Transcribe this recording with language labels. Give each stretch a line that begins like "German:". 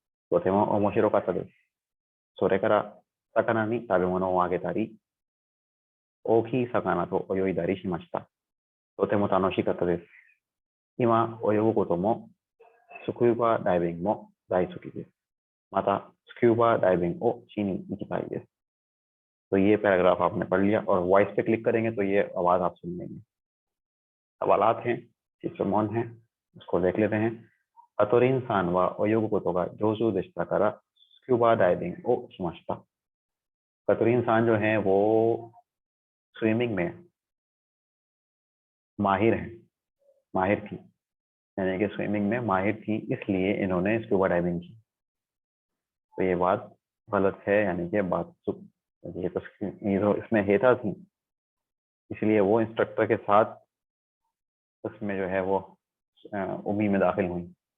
Japanese: とても面白かったです。それから魚に食べ物をあげたり、大きい魚と泳いだりしました。とても楽しかったです。今、泳ぐことも、スクーバダイビングも大好きです。また、スキューバダイビングをしに行きたいです。
Hindi: तो ये पैराग्राफ आपने पढ़ लिया और वॉइस पे क्लिक करेंगे तो ये आवाज आप सुन लेंगे। सवालात हैं,質問हैं, उसको देख लेते हैं।
Japanese: カトリンさんは泳ぐことが上手でしたからスキューバダイビングをしました。
Hindi: カトリンさんजो है वो स्विमिंग में माहिर हैं, माहिर थी, यानी कि स्विमिंग में माहिर थी, इसलिए इन्होंने स्क्यूबा डाइविंग की। तो ये बात गलत है, यानी कि बात ये तो इसमें हेता थी, इसलिए वो इंस्ट्रक्टर के साथ उसमें जो है वो उमी में दाखिल हुई।